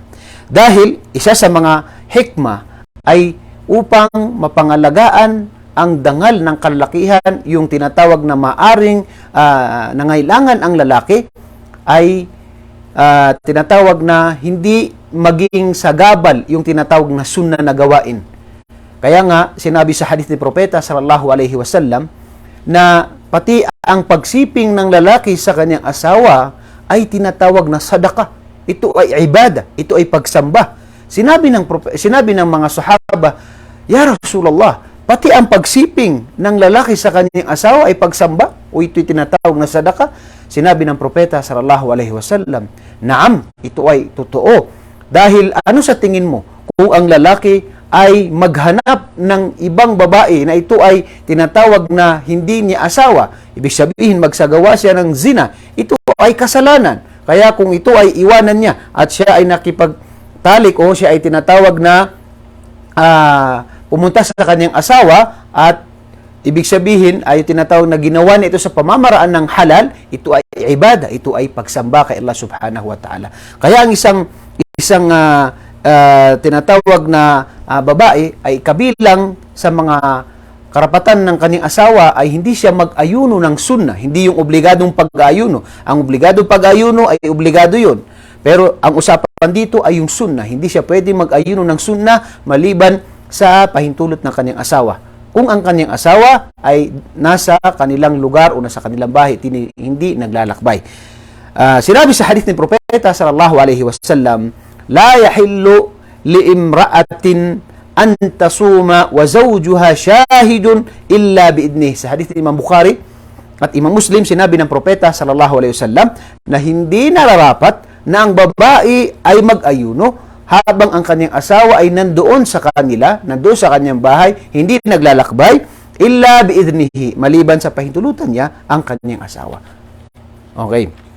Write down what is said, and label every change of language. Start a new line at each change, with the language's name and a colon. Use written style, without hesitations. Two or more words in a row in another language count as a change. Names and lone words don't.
Filipino: Dahil isa sa mga hikmah ay upang mapangalagaan ang dangal ng kalalakihan, yung tinatawag na maaring nangailangan ang lalaki, ay tinatawag na hindi maging sagabal yung tinatawag na sunna na gawain. Kaya nga, sinabi sa hadith ni Propeta
Arabic: صلى الله عليه وسلم
Filipino: na pati ang pagsiping ng lalaki sa kanyang asawa ay tinatawag na sadaka. Ito ay ibada, ito ay pagsamba. Sinabi ng mga sahaba,
Arabic: "يا رسول الله,
Filipino: pati ang pagsiping ng lalaki sa kanyang asawa ay pagsamba o ito'y tinatawag na sadaka?" Sinabi ng propeta
Arabic: صلى الله عليه وسلم,
Filipino: "Naam, ito ay totoo." Dahil ano sa tingin mo kung ang lalaki ay maghanap ng ibang babae na ito ay tinatawag na hindi niya asawa, ibig sabihin magsagawa siya ng zina, ito ay kasalanan. Kaya kung ito ay iwanan niya at siya ay nakipagtalik o siya ay tinatawag na pumunta sa kanyang asawa at ibig sabihin ay tinatawag na ginawa niya ito sa pamamaraan ng halal, ito ay ibada, ito ay pagsamba kay Allah
Arabic: سبحانه وتعالى.
Filipino: Kaya ang isang tinatawag na babae ay kabilang sa mga karapatan ng kanyang asawa ay hindi siya mag-ayuno ng sunnah, hindi yung obligadong pag-ayuno. Ang obligadong pag-ayuno ay obligado yun. Pero ang usapan dito ay yung sunnah. Hindi siya pwede mag-ayuno ng sunnah maliban sa pahintulot ng kanyang asawa. Kung ang kanyang asawa ay nasa kanilang lugar o nasa kanilang bahay, hindi naglalakbay. Sinabi sa hadith ni Propeta
Arabic: صلى الله عليه وسلم لا يحل لامرأة أن تصوم وزوجها شاهد إلا بإذنه."
Filipino: Sa hadith ni Imam Bukhari at Imam Muslim, sinabi ng Propeta
Arabic: صلى الله عليه وسلم
Filipino: na hindi nararapat na ang babae ay mag-ayuno habang ang kanyang asawa ay nandoon sa kanyang bahay, hindi naglalakbay,
Arabic: إلا بإذنه,
Filipino: maliban sa pahintulutan niya ang kanyang asawa. Okay.